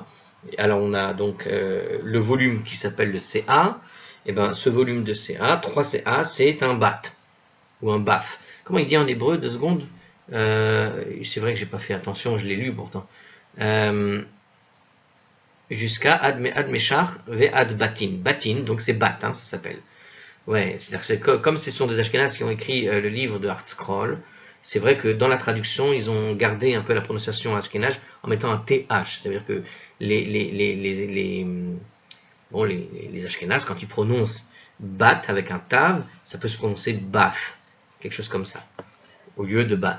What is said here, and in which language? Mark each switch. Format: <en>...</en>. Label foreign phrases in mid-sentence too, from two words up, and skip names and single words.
<fr>Alors, on a donc le volume qui s'appelle le CA. Et bien, ce volume de CA, 3 CA, c'est un bat, ou un baf. Comment il dit en hébreu, 2 secondes? C'est vrai que j'ai pas fait attention, je l'ai lu pourtant.</fr> <he>Jusqu'à עד משך ועד בתין. Batin,</he> <fr>donc c'est bat, hein, ça s'appelle. Ouais, c'est-à-dire que comme ce sont des Ashkénazes qui ont écrit le livre de Hartscroll, c'est vrai que dans la traduction, ils ont gardé un peu la prononciation ashkénaze en mettant un TH. C'est-à-dire que les Ashkénazes, quand ils prononcent bat avec un tav, ça peut se prononcer bath, quelque chose comme ça, au lieu de bat.</fr>